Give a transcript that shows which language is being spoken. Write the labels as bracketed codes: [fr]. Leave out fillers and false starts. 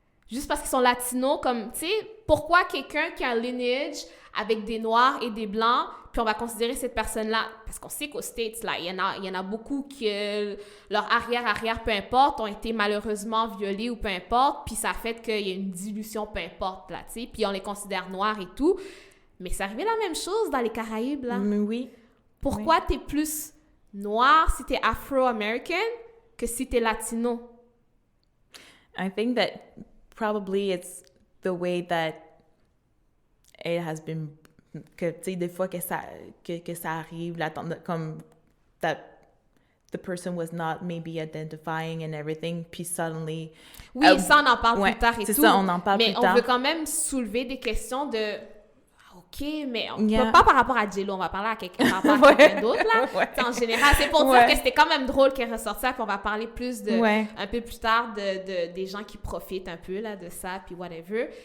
[fr] Juste parce qu'ils sont latinos, comme, tu sais, pourquoi quelqu'un qui a un lineage avec des noirs et des blancs, puis on va considérer cette personne-là, parce qu'on sait qu'aux States, là, il y en a beaucoup qui, leur arrière, peu importe, ont été malheureusement violés ou peu importe, puis ça fait qu'il y a une dilution, peu importe, là, tu sais, puis on les considère noirs et tout. Mais c'est arrivé la même chose dans les Caraïbes, là. Oui. Pourquoi t'es plus noir si t'es Afro-American que si t'es latino? [en] I think that probably it's the way that it has been, [fr] que tu sais, des fois que ça arrive, comme [en] that the person was not maybe identifying and everything, puis suddenly... [fr] Oui, ça, on en parle plus tard et tout. C'est ça, on en parle plus tard. Mais on veut quand même soulever des questions de... OK, mais on peut pas par rapport à J-Lo, on va parler à quelqu'un d'autre, là. En général, c'est pour dire que c'était quand même drôle qu'elle ressorte ça, puis on va parler plus un peu plus tard des gens qui profitent un peu, là, de ça, puis whatever.